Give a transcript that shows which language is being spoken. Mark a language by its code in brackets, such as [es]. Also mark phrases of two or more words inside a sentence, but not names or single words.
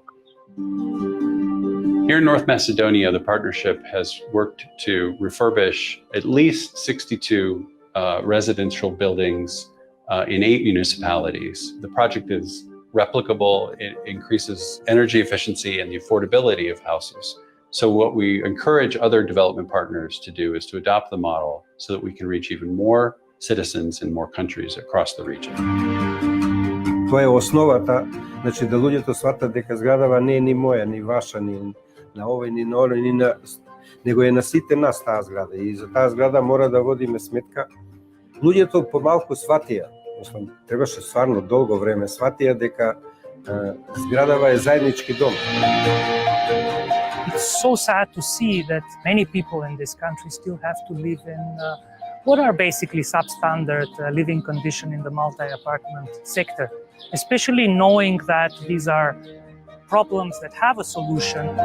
[en] Here in North Macedonia, the partnership has worked to refurbish at least 62 residential buildings in 8 municipalities. The project is replicable. It increases energy efficiency and the affordability of houses. So what we encourage other development partners to do is to adopt the model so that we can reach even more citizens in more countries across the region. [mk] Тоа е основата, значи да луѓето сватат дека зградава не е ни моја, ни ваша, ни на овој, ни на оној, него е на сите нас таа зграда и за таа зграда мора да водиме сметка. Луѓето помалку сватија, требаше стварно долго време, сватија дека зградава е заеднички дом. [en] It's so sad to see that many people in this country still have to live in what are basically substandard living conditions in the multi-apartment sector, especially knowing that these are problems that have a solution.